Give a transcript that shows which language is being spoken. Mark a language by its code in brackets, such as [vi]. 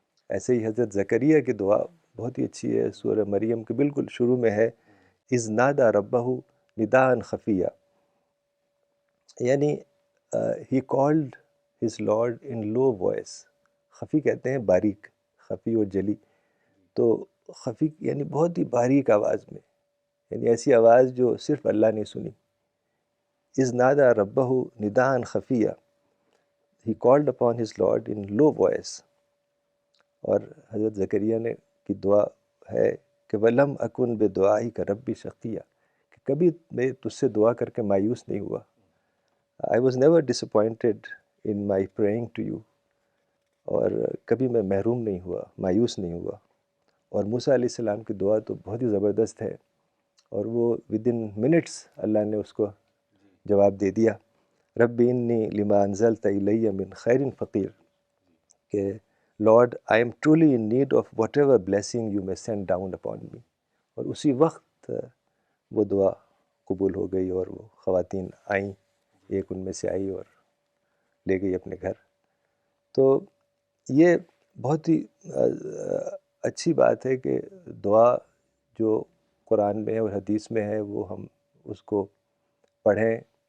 [ur] ایسے ہی حضرت زکریا کی دعا بہت ہی اچھی ہے، سورہ مریم کے بالکل شروع میں ہے، [ar] اذ نادى ربہ نداء خفیہ، [ur] یعنی [en] he called his Lord in low voice. [ur] خفی کہتے ہیں باریک، خفی اور جلی، تو خفی یعنی بہت ہی باریک آواز میں، یعنی ایسی آواز جو صرف اللہ نے سنی. [ar] اذ نادى ربہ نداء خفیہ، [en] he called upon his Lord in low voice. [ur] اور حضرت زکریا نے کی دعا ہے کہ [ar] وَلَمْ أَكُنْ بِدُعَائِكَ رَبِّ شَقِيًّا، [ur] کہ کبھی میں تجھ سے دعا کر کے مایوس نہیں ہوا. [en] I was never disappointed in my praying to you، [ur] اور کبھی میں محروم نہیں ہوا، [en] مایوس نہیں ہوا. [ur] اور موسیٰ علیہ السلام کی دعا تو بہت ہی زبردست ہے، اور وہ ودن منٹس اللہ نے اس کو جواب دے دیا. [ar] رب انی لما انزلت الی من خیر فقیر، [en] کہ Lord I am truly in need of whatever blessing you may send down upon me. [ur] اور اسی وقت وہ دعا قبول ہو گئی اور وہ خواتین آئیں، ایک ان میں سے آئی اور لے گئی اپنے گھر. تو یہ بہت ہی اچھی بات ہے کہ دعا جو قرآن میں اور حدیث میں ہے وہ ہم اس کو پڑھیں.